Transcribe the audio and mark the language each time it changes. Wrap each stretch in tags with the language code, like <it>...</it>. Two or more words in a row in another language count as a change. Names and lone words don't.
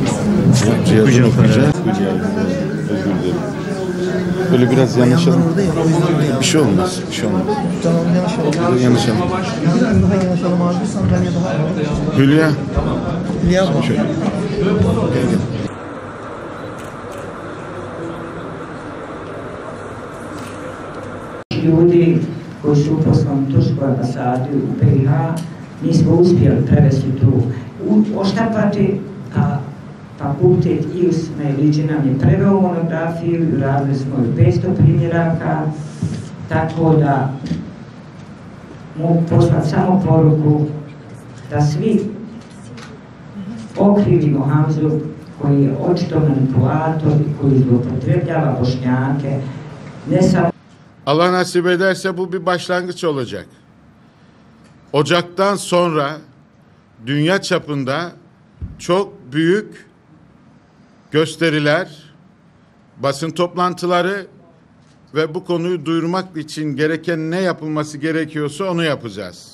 <tr>Cihazını okuyacağız. Özür dilerim. Böyle biraz yanlış anladım. Bir şey olmaz. Bir şey olmaz. Tamam, yanlış oldu. Yanlış anladım. Daha yanlış alalım abi. Sandalye daha. Hülya. Hülya mı? Şöyle. Gel gel.</tr> <bs>Ljudi koji su u poslovnom tursku ambasadi u BiH nismo uspjeli prevesti tu, oštampati, a fakultet IUSME Liđe nam je preveo monografiju, radili smo i 500 primjeraka, tako da mogu poslati samo poruku da svi okrivimo Hamzu koji je očito manipulator i koji zloupotrebljava Bošnjake, ne samo.</bs> <tr>Allah nasip ederse bu bir başlangıç olacak. Ocaktan sonra dünya çapında çok büyük gösteriler, basın toplantıları ve bu konuyu duyurmak için gereken ne yapılması gerekiyorsa onu yapacağız.</tr>